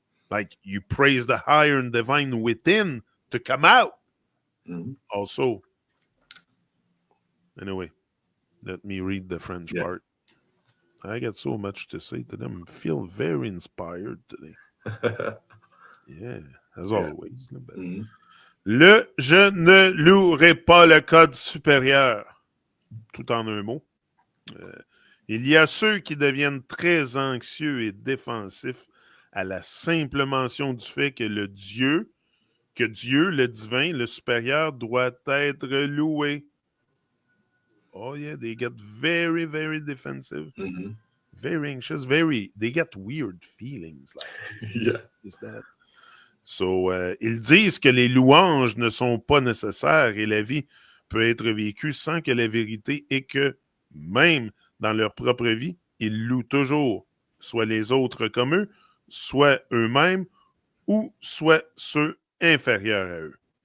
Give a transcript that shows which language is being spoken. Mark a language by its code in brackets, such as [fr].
[en] Like, you praise the higher and divine within to come out. Also, anyway, let me read the French part. I got so much to say to them. I feel very inspired today. Yeah, as always. [fr] Le « je ne louerai pas le code supérieur », tout en un mot. Il y a ceux qui deviennent très anxieux et défensifs à la simple mention du fait que Dieu, le divin, le supérieur, doit être loué. [en] Oh yeah, they get very, very defensive, very anxious, they get weird feelings. Like, is that? [fr] So, ils disent que les louanges ne sont pas nécessaires et la vie peut être vécue sans que la vérité est que, même dans leur propre vie, ils louent toujours, soit les autres comme eux, soit eux-mêmes, ou soit ceux inférieurs à eux.